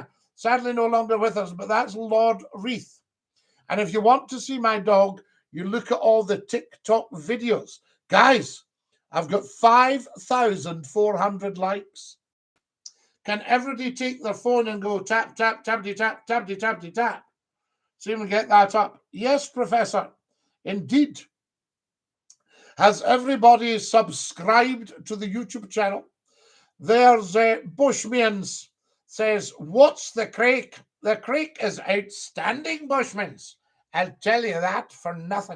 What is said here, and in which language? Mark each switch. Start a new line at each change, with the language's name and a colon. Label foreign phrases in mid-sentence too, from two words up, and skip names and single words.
English: Sadly no longer with us, but that's Lord Reith. And if you want to see my dog, you look at all the TikTok videos. Guys, I've got 5,400 likes. Can everybody take their phone and go tap, tap, tappity, tap, tappity, tappity, tap? See if we get that up. Yes, Professor. Indeed. Has everybody subscribed to the YouTube channel? There's Bushmans says, what's the creek? The creek is outstanding, Bushmans. I'll tell you that for nothing.